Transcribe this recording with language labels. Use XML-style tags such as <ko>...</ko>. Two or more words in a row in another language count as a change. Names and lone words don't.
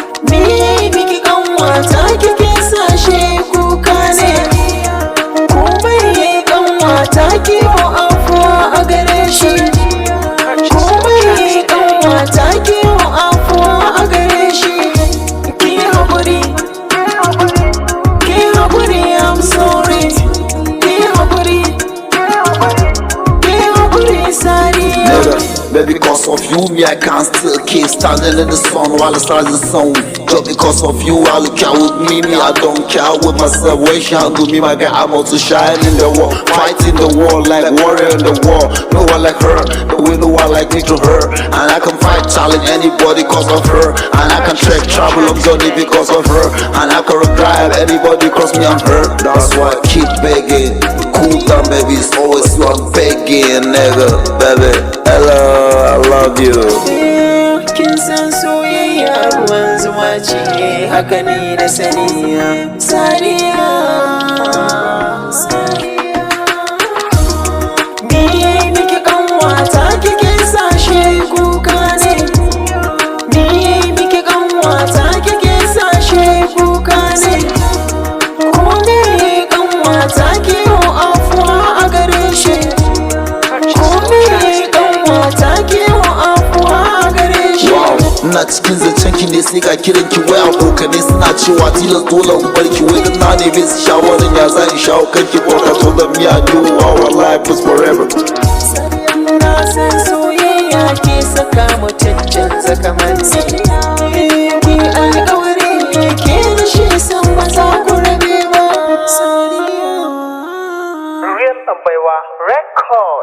<ha>Me, miki kanwa ta kike sa shi kuka ne. Komai kanwa ta ki yo afuwa a gare shi. Komai kanwa ta ki yo afuwa a gare shi. Ki haƙuri, ki haƙuri,</ha> <en>I'm sorry.</en> <ha>Ki haƙuri, ki haƙuri, Sariya.</ha> <en>Nigga, baby, because of you, me, I can't still keep standing in the sun while the stars is on. Just because of you, I look out with me, me, I don't care with myself. When she handle me, my guy, I'm out to shine in the world, fight in the world like warrior in the war. No one like her, the way no one like me to her. And I can fight, challenge anybody 'cause of her. And I can trek, travel, I'm journey because of her. And I can drive anybody 'cause me, I'm her. That's why I keep begging. Cool down, baby, it's always you I'm begging, nigga, baby. Hello, I love you.</en> <ha>Kin san soyayya ruwan zuma ce, haka ne na sani, Sariya. Me miki kanwa ta kike sa shi kuka ne. Me miki kanwa ta kike sa shi kuka ne. Komai kanwa ta ki yo afuwa a gare shi. Komai kanwa ta ki yo afuwa a gare shi. Wow, ina cikin zancen ki ne sai ga kiran ki wai abokanai suna cewa tilas dole in bar ki wai dan na neme su shawaran ya za in shawo kan ki</ha> <en>but I told them me and you our life is forever.</en> <ha>Na san soyayya ke saka mutum canza kamanni. Ki alƙawari ke da shi san ba za ku rabe ba. Real Tambaiwa Record.</ha>